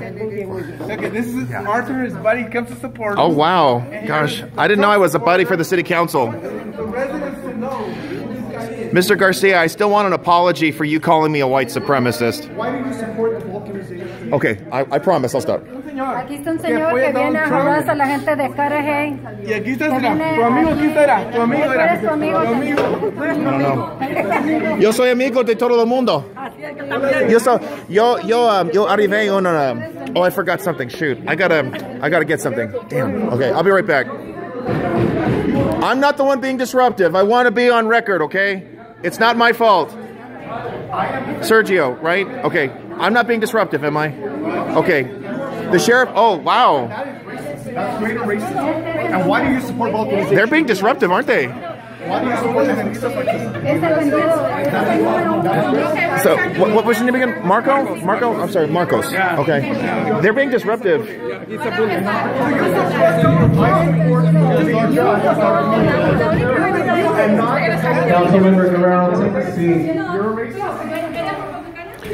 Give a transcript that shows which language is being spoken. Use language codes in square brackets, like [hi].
[en] Okay, this is Arthur, his buddy, comes to support him. Oh, wow. Gosh, I didn't know I was a buddy for the city council. The residents to know who this guy is. Mr. Garcia, I still want an apology for you calling me a white supremacist. Why do you support the balkanization? Okay, I promise I'll stop. [es] Aquí está un señor que viene a harass a la gente de Cudahy. Y aquí está, tu amigo, aquí está, tu amigo Tú eres tu amigo. Yo soy amigo de todo el mundo. [en] Yo arrivé on oh, I forgot something. Shoot, I gotta get something. Damn. Okay, I'll be right back. I'm not the one being disruptive. I want to be on record, okay? It's not my fault. Sergio, right? Okay, I'm not being disruptive, am I? Okay. The sheriff, oh, wow. That's greater racism. And why do you support balkanization? They're being disruptive, aren't they? Why do you support them and stuff like this? [es] Es el vendido, es el número uno. [en] So, what was your name again? Marco? Marco? I'm sorry, Marcos. Okay. They're being disruptive. Councilmember Guerrero, take a seat.